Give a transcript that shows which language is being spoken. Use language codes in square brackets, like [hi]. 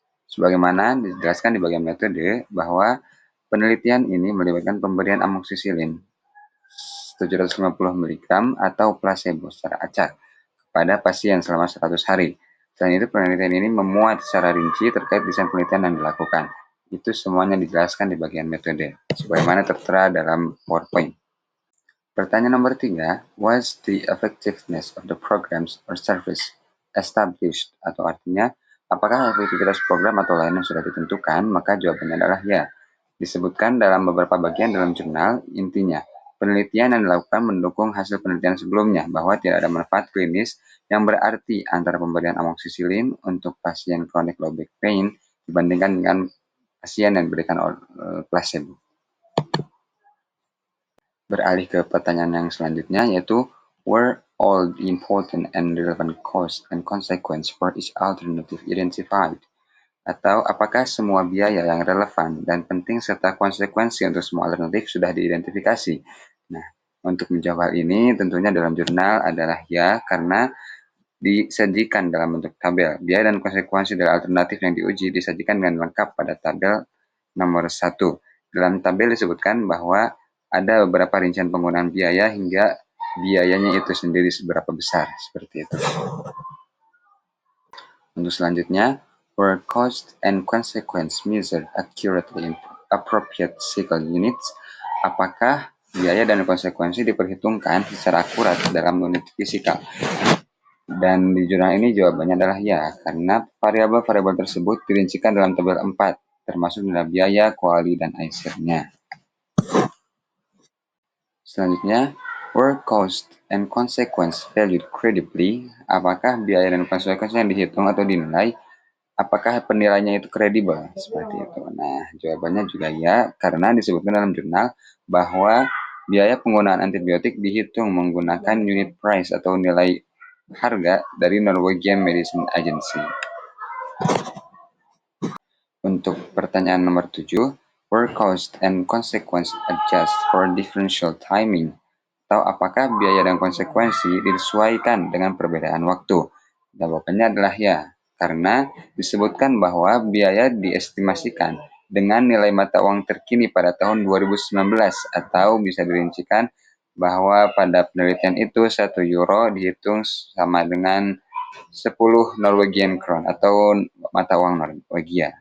[id] Sebagaimana dijelaskan di bagian metode bahwa penelitian ini melibatkan pemberian amoksisilin 750 mg atau placebo secara acak pada pasien selama 100 hari. Selain itu, penelitian ini memuat secara rinci terkait desain penelitian yang dilakukan. Itu semuanya dijelaskan di bagian metode, sebagaimana tertera dalam PowerPoint. Pertanyaan nomor 3, [en] was the effectiveness of the programs or service established? [id] Atau artinya, apakah efektivitas program atau layanan sudah ditentukan? Maka jawabannya adalah ya. Disebutkan dalam beberapa bagian dalam jurnal, intinya, penelitian yang dilakukan mendukung hasil penelitian sebelumnya bahwa tidak ada manfaat klinis yang berarti antara pemberian amoksisilin untuk pasien chronic low back pain dibandingkan dengan pasien yang diberikan placebo. Beralih ke pertanyaan yang selanjutnya, yaitu [en] were all the important and relevant costs and consequence for each alternative identified? [id] Atau apakah semua biaya yang relevan dan penting serta konsekuensi untuk semua alternatif sudah diidentifikasi? Nah, untuk menjawab hal ini tentunya dalam jurnal adalah ya, karena disajikan dalam bentuk tabel. Biaya dan konsekuensi dari alternatif yang diuji disajikan dengan lengkap pada tabel nomor 1. Dalam tabel disebutkan bahwa ada beberapa rincian penggunaan biaya hingga biayanya itu sendiri seberapa besar, seperti itu. Untuk selanjutnya, [en] were cost and consequence measured accurately in appropriate cycle units? [id] Apakah biaya dan konsekuensi diperhitungkan secara akurat dalam unit fisikal? Dan di jurnal ini jawabannya adalah ya, karena variabel-variabel tersebut dirincikan dalam tabel 4, termasuk nilai biaya, kuali, dan ICER-nya. Selanjutnya, [en] were cost and consequence valued credibly? [id] Apakah biaya dan konsekuensi yang dihitung atau dinilai, apakah penilaiannya itu kredibel? Seperti itu. Nah, jawabannya juga ya, karena disebutkan dalam jurnal bahwa biaya penggunaan antibiotik dihitung menggunakan unit price atau nilai harga dari Norwegian Medicine Agency. Untuk pertanyaan nomor 7, [en] were cost and consequence adjust for differential timing? [id] Atau apakah biaya dan konsekuensi disesuaikan dengan perbedaan waktu? Jawabannya adalah ya, karena disebutkan bahwa biaya diestimasikan dengan nilai mata uang terkini pada tahun 2019, atau bisa dirincikan bahwa pada penelitian itu €1 dihitung sama dengan 10 Norwegian Crown atau mata uang Norwegia.